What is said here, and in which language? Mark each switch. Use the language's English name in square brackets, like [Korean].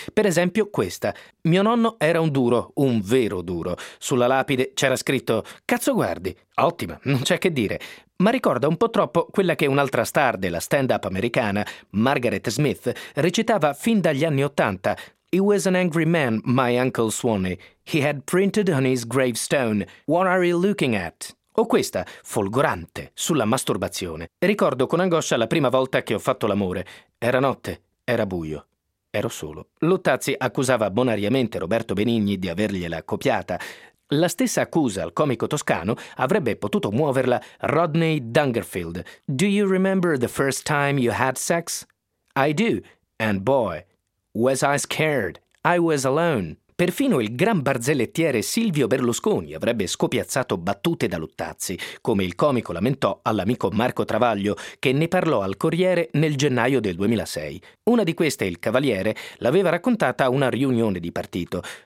[Italian] Per esempio questa: mio nonno era un duro, un vero duro. Sulla lapide c'era scritto: cazzo guardi, ottima, non c'è che dire. Ma ricorda un po' troppo quella che un'altra star della stand-up americana, Margaret Smith, recitava fin dagli anni Ottanta. [English] He was an angry man, my uncle Swanee. He had printed on his gravestone, what are you looking at? [Italian] O questa, folgorante, sulla masturbazione. Ricordo con angoscia la prima volta che ho fatto l'amore. Era notte, era buio, ero solo. Luttazzi accusava bonariamente Roberto Benigni di avergliela copiata. La stessa accusa al comico toscano avrebbe potuto muoverla Rodney Dangerfield. [English] Do you remember the first time you had sex? I do, and boy, was I scared. I was alone. [Italian] Perfino il gran barzellettiere Silvio Berlusconi avrebbe scopiazzato battute da Luttazzi, come il comico lamentò all'amico Marco Travaglio, che ne parlò al Corriere nel gennaio del 2006. Una di queste, il Cavaliere, l'aveva raccontata a una riunione di partito.